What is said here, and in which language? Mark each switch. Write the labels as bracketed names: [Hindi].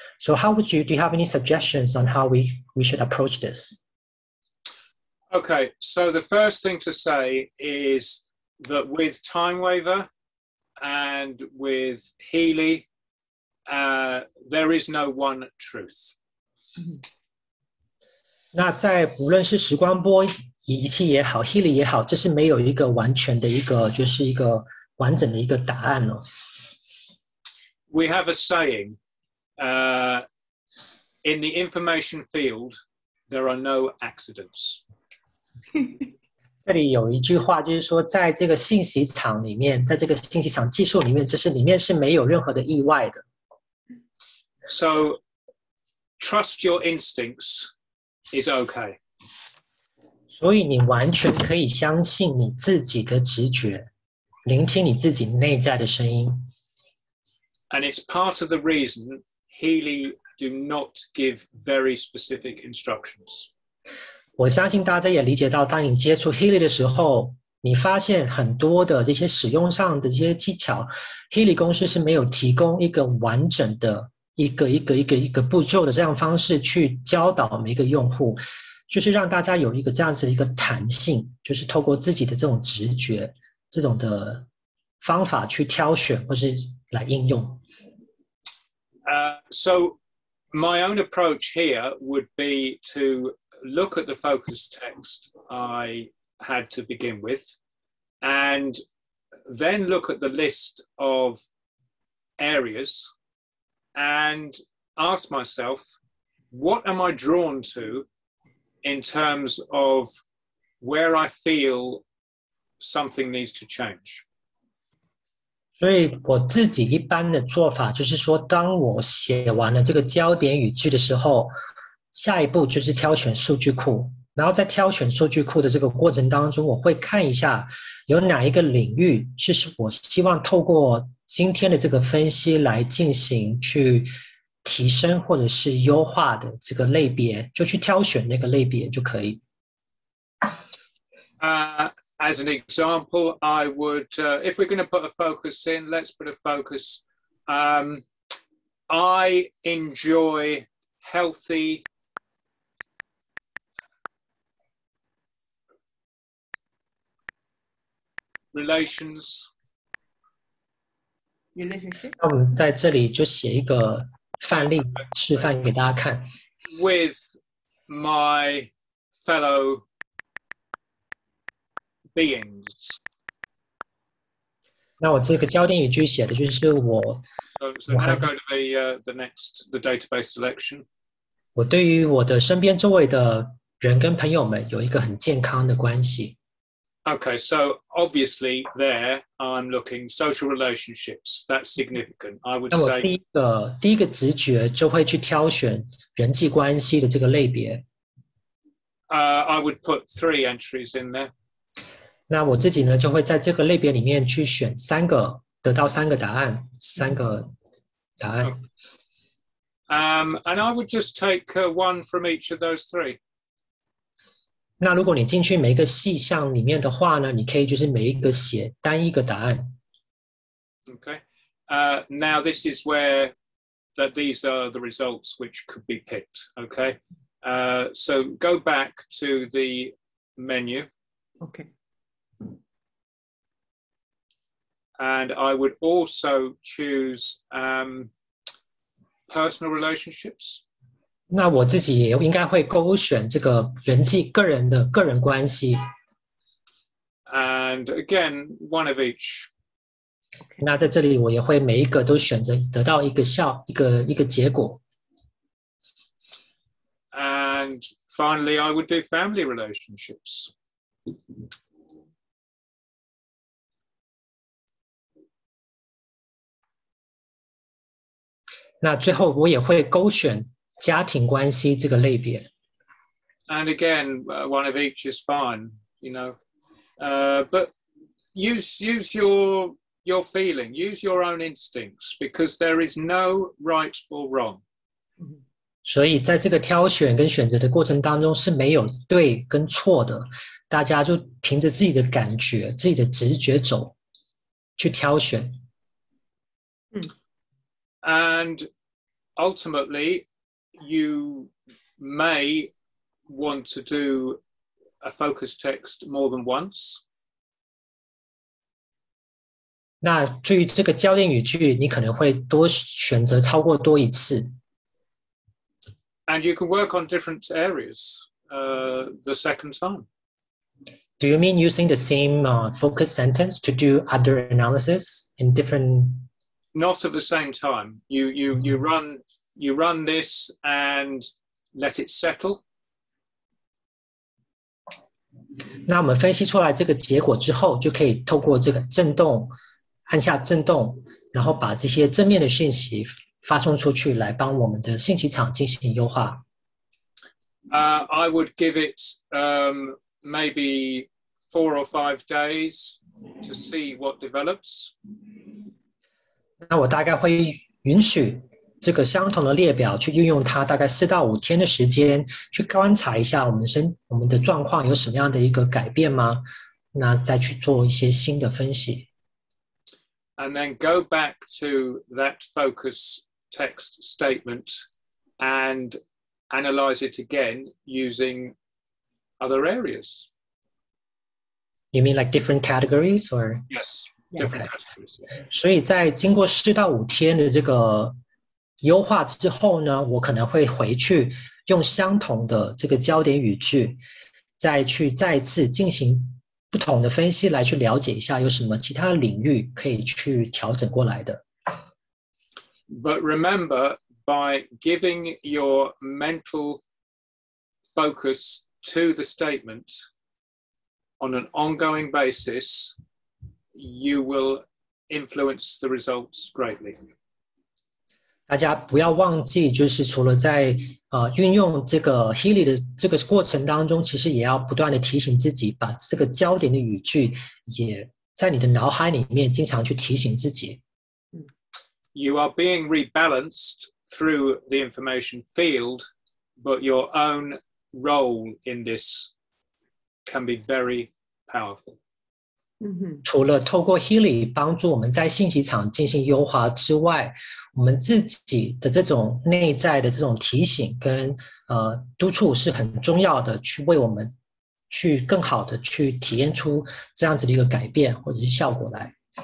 [English] So do you have any suggestions on how we should approach this? Okay, so the first thing to say is that with Timewaver and with Healy, there is no one truth. [Chinese] 那在无论是时光波仪器也好 ，Healy 也好，这是没有一个完全的就是一个完整的一个答案哦。 [English] We have a saying, in the information field, there are no accidents. [Chinese] 这里有一句话，就是说，在这个信息场里面，在这个信息场技术里面，里面是没有任何的意外的。 [English] So, trust your instincts is okay. [Chinese] 所以你完全可以相信你自己的直觉，聆听你自己内在的声音。 [English] And it's part of the reason Healy do not give very specific instructions. [Chinese] 我相信大家也理解到，当你接触 Healy 的时候，你发现很多的这些使用上的这些技巧 ，Healy 公司是没有提供一个完整的一个步骤的这样方式去教导每一个用户，就是让大家有一个这样子的一个弹性，就是透过自己的这种直觉，这种的方法去挑选或是来应用。 [English] So my own approach here would be to look at the focus text I had to begin with, and then look at the list of areas and ask myself, what am I drawn to in terms of where I feel something needs to change? [Chinese] 所以我自己一般的做法就是说，当我写完了这个焦点语句的时候，下一步就是挑选数据库，然后在挑选数据库的这个过程当中，我会看一下有哪一个领域是我希望透过今天的这个分析来进行去提升或者是优化的这个类别，就去挑选那个类别就可以。 [English] As an example, I would, if we're going to put a focus in, let's put a focus. I enjoy healthy relations. Relationship. [Chinese] 那我们在这里就写一个范例示范给大家看。 [English] With my fellow beings. [Chinese] 那我这个焦点语句写的就是我。 [English] So now go to the database selection. [Chinese] 我对于我的身边周围的人跟朋友们有一个很健康的关系。 [English] Okay, so obviously there I'm looking social relationships. That's significant. I would say. [Chinese] 那我第一个直觉就会去挑选人际关系的这个类别。 [English] I would put 3 entries in there. [Chinese] 那我自己呢，就会在这个类别里面去选3个，得到3个答案，3个答案。 [English] And I would just take one from each of those 3. [Chinese] 那如果你进去每一个细项里面的话呢，你可以就是每一个写单一个答案。 [English] Okay. Now this is where these are the results which could be picked. Okay. So go back to the menu. Okay. And I would also choose personal relationships. [Chinese] 那我自己也应该会勾选这个个人关系。 [English] And again, one of each. [Chinese] 那在这里我也会每一个都选择得到一个结果。 [English] And finally, I would do family relationships. [Chinese] 那最后我也会勾选家庭关系这个类别。 [English] And again, one of each is fine, you know. But use your feeling, use your own instincts, because there is no right or wrong. [Chinese] 所以在这个挑选跟选择的过程当中是没有对跟错的，大家就凭着自己的感觉、自己的直觉走去挑选。 [English] And ultimately, you may want to do a focus text more than once. [Chinese] 那至于这个焦点语句，你可能会选择超过多一次。 [English] And you can work on different areas the second time. Do you mean using the same focus sentence to do other analysis in different? Not at the same time. You run this and let it settle. [Chinese] 那我们分析出来这个结果之后，就可以透过这个震动，按下震动，然后把这些正面的讯息发送出去，来帮我们的信息场进行优化。 [English] I would give it maybe 4 or 5 days to see what develops. [Chinese] 那我大概会允许这个相同的列表去运用它，大概4到5天的时间，去观察一下我们的状况有什么样的一个改变吗？那再去做一些新的分析。 [English] And then go back to that focus text statement and analyze it again using other areas. You mean like different categories or? Yes, different Okay. categories. [Chinese] 所以在经过4到5天的这个优化之后呢，我可能会回去用相同的这个焦点语句，再一次进行不同的分析，来去了解一下有什么其他的领域可以去调整过来的。 [English] But remember, by giving your mental focus to the statement on an ongoing basis, you will influence the results greatly. [Chinese] 大家不要忘记，就是除了在运用这个 Healy 的这个过程当中，其实也要不断的提醒自己，把这个焦点的语句也在你的脑海里面经常去提醒自己。 [English] You are being rebalanced through the information field, but your own role in this can be very powerful. [Chinese] 除了透过 Healy 帮助我们在信息场进行优化之外，我们自己的这种内在的这种提醒跟督促是很重要的，去为我们去更好的去体验出这样子的一个改变或者是效果来。